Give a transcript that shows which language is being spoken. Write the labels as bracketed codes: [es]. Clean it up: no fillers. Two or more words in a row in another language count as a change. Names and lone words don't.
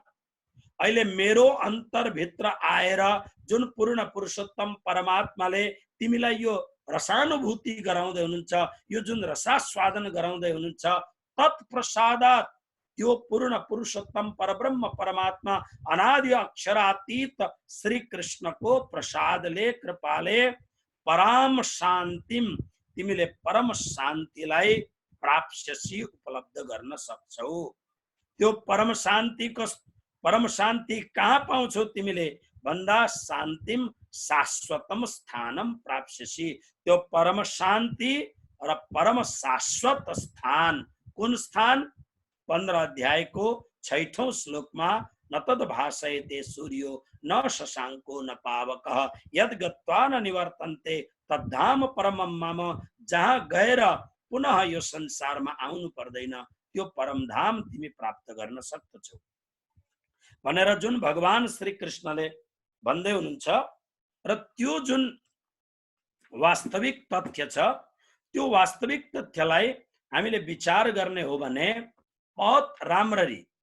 [ne] अहिले मेरो अन्तरभित्र आएर जुन पूर्ण पुरुषोत्तम परमात्माले तिमीलाई यो रसानुभूति गराउँदै हुनुहुन्छ, यो जुन रसास्वादन गराउँदै हुनुहुन्छ, तत्प्रसादात, त्यो पूर्ण पुरुषोत्तम परब्रह्म परमात्मा अनादि अक्षरातीत श्री कृष्णको प्रसादले, कृपाले [sa] परम शान्तिम, [ne] तिमीले परम शान्तिलाई प्राप्स्यसी, उपलब्ध गर्न सक्छौ। त्यो परम शान्ति कहाँ पाउँछौ तिमीले भन्दा [sa] शान्तिम शाश्वतम स्थानम प्राप्स्यसी। [ne] त्यो परम शान्ति र परम शाश्वत स्थान, कुन स्थान? 15 अध्यायको 6औं श्लोकमा, [sa] न तद भाषयते सूर्यो न शशाङ्को न पावकः यद् गत्वा न निवर्तन्ते तद्धाम परमं मम। [ne] जहाँ गएर पुनः यो संसारमा आउनु पर्दैन, त्यो परमधाम तिमी प्राप्त गर्न सक्छौ भनेर जुन भगवान श्री कृष्णले भन्दै हुनुहुन्छ। र त्यो जुन वास्तविक तथ्य छ, त्यो वास्तविक तथ्यलाई हामीले विचार गर्ने हो भने बहुत राम्ररी